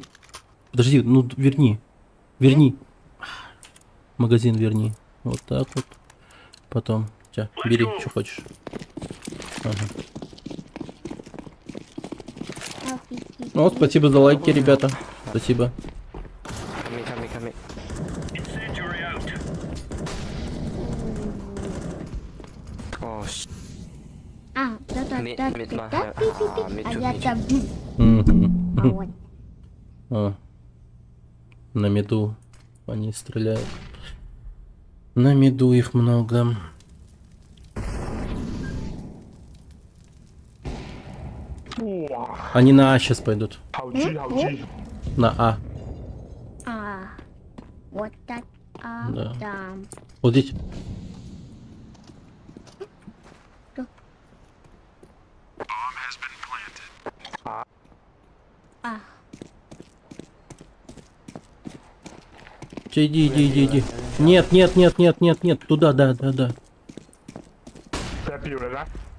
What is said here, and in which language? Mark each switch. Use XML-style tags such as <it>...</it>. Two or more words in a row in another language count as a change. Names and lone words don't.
<ru>Подожди, ну верни. Верни. Магазин верни. Вот так вот. Потом. Тя, бери, что хочешь. Ага. Ну, спасибо за лайки, ребята. Спасибо.</ru> <en>Come. Incendiary out. Oh,</en> <ru>А, да. Мид, мид, Да, ага, пи-пи-пи. мид, А мид, я мид. там. Мгм. А вот. О, на меду они стреляют. На меду их много. Они на А сейчас пойдут.</ru> <yue>好豬好豬。</yue> <ru>На А. А. Вот так. А, Да. там. Вот здесь. А. Иди. Нет. Туда, да.</ru> <yue>即係標嚟啦。</yue>